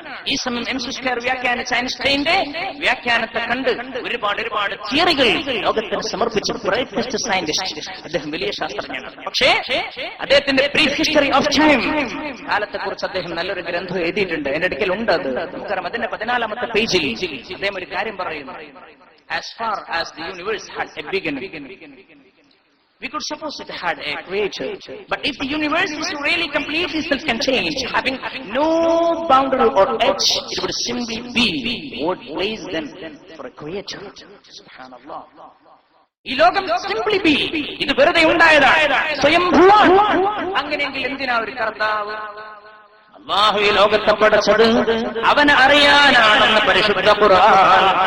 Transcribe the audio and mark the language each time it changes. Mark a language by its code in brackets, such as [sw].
[ml] ഈ സമയം എംസ്ക്വയർ വ്യാഖ്യാനിച്ച ഐൻസ്റ്റൈന്റെ വ്യാഖ്യാനത്തെ കണ്ട് ഒരുപാട് തിയറികൾ ലോകത്തിന് സമർപ്പിച്ച [en] Greatest scientist. [ml] അദ്ദേഹം വലിയ ശാസ്ത്രജ്ഞനാണ്. പക്ഷേ അദ്ദേഹത്തിന്റെ ബ്രീഫ് ഹിസ്റ്ററി ഓഫ് ടൈം കാലത്തെ കുറിച്ച് അദ്ദേഹം നല്ലൊരു ഗ്രന്ഥം എഴുതിയിട്ടുണ്ട്. എന്റെ അടുക്കൽ ഉണ്ട് അത്. നമുക്കറിയാം, അതിന്റെ 14ാമത്തെ പേജിൽ അദ്ദേഹം ഒരു കാര്യം പറയുന്നു. [en] As far as the universe had a beginning, we could suppose it had a creator. But if the universe is really completely self-contained, having no boundary or edge, it would simply be. What place then for a creator? [ar] Subhanallah. [ml] ഈ ലോകം [en] simply be, [ml] ഇത് വെറുതെ ഉണ്ടായതാണ്, സ്വയംഭൂവാണ്. അങ്ങനെയെങ്കിൽ എന്തിനാ ഒരു കർത്താവ്? അല്ലാഹു ഈ ലോകത്തെ പടച്ചത് അവനെ അറിയാനാണെന്ന് പരിശുദ്ധ ഖുർആൻ.